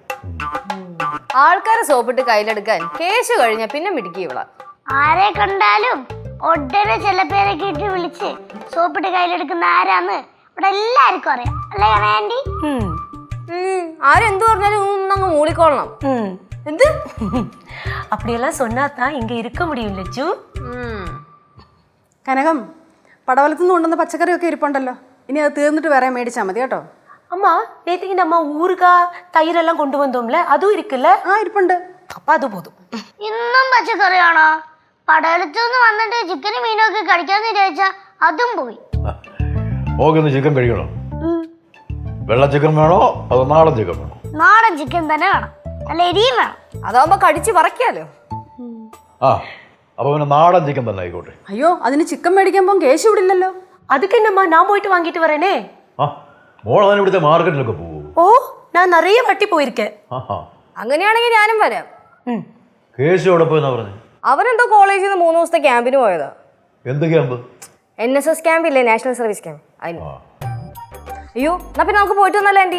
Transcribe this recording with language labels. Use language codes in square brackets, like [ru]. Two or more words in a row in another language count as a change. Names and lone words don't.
[ml] ആൾക്കാരെ സോപ്പിട്ട് കയ്യിലെടുക്കാൻ കേശു കഴിഞ്ഞ പിന്നെ മിടുക്കിയുള്ള ആരെ കണ്ടാലും ഉടനെ ചില പേരൊക്കെ ഇട്ട് വിളിച്ച് സോപ്പിട്ട് കയ്യിലെടുക്കുന്ന ആരാന്ന് ഇവിടെ എല്ലാവർക്കും അറിയാം. അല്ലേ ആന്റി? ആരെന്തു പറഞ്ഞാലും അങ്ങ് മൂളിക്കൊള്ളണം. [ta] എന്ത് அப்படியெல்லாம் சொன்னாதான் இங்க இருக்க முடியும் ലച്ചു. [ml] കനകം, പടവലത്തുനിന്ന് കൊണ്ടുവന്ന പച്ചക്കറിയൊക്കെ ഇരിപ്പുണ്ടല്ലോ. ഇനി അത് തീർന്നിട്ട് വേറെ മേടിച്ചാൽ മതി കേട്ടോ. [ta] அம்மா நேற்றுக்கு நம்ம ஊறுகாய் தயிரெல்லாம் கொண்டு வந்தோம்ல, அதுவும் இருக்குல்ல? [ml] ഇരിപ്പുണ്ട്. [ta] அப்பா அது போதும். [ml] ഇന്നും പച്ചക്കറിയാണോ? പടവലത്തുനിന്ന് വന്നിട്ട് ചിക്കനും മീനൊക്കെ കഴിക്കാന്ന് വിചാരിച്ചാ അതും പോയി. ഓക്കൊന്ന് ചിക്കൻ കഴിക്കണോ? വെള്ള ചിക്കൻ വേണോ അതോ നാടൻ ചിക്കൻ വേണോ? നാടൻ ചിക്കൻ തന്നെ വേണം, നല്ല എരിയും വേണം. അതാവുമ്പോ കടിച്ച് പറിക്കാലോ. അപ്പൊ പിന്നെ നാടൻ ചിക്കൻ തന്നെ ആയിക്കോട്ടെ. അയ്യോ, അതിന് ചിക്കൻ മേടിക്കാൻ പോകാൻ കേശു ഇവിടെ ഇല്ലല്ലോ. [ta] அதுக்கு என்னம்மா நான் போயிட்டு வாங்கிட்டு வரேனே. [ml] മോൾ അതിന് ഇവിടുത്തെ മാർക്കറ്റിലൊക്കെ പോകും. ഓ, ഞാൻ നിറയെ വട്ടി പോയിരിക്കേ. അങ്ങനെയാണെങ്കിൽ ഞാനും വരാം. കേശു എവിടെ പോയെന്നാ പറഞ്ഞു? അവനെന്തോ കോളേജിൽ നിന്ന് 3 ദിവസത്തെ ക്യാമ്പിന് പോയതാ. എന്ത് ക്യാമ്പ്? NSS ക്യാമ്പ് ഇല്ലേ, [en] national service camp. [ml] അതിന്. അയ്യോ, എന്നാ പിന്നെ നമുക്ക് പോയിട്ട് വന്നല്ലോ ആന്റി.